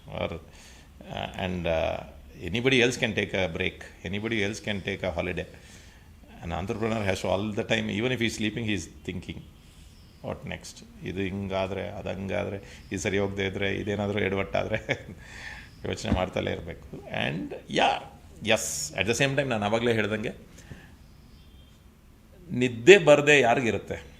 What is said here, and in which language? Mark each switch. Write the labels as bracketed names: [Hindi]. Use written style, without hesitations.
[English] Or and anybody else can take a break, anybody else can take a holiday. An entrepreneur has to all the time, even if he's sleeping, he's thinking, what next? [Kannada] ಇದು ಹಿಂಗಾದರೆ ಅದು ಹಂಗಾದರೆ, ಇದು ಸರಿ ಹೋಗದೆ ಇದ್ದರೆ, ಇದೇನಾದರೂ ಎಡವಟ್ಟಾದರೆ ಯೋಚನೆ ಮಾಡ್ತಲೇ ಇರಬೇಕು. [English] and as at the same time [Kannada] ನಾನು ಆವಾಗಲೇ ಹೇಳ್ದಂಗೆ ನಿದ್ದೆ ಬರದೆ ಯಾರಿಗಿರುತ್ತೆ?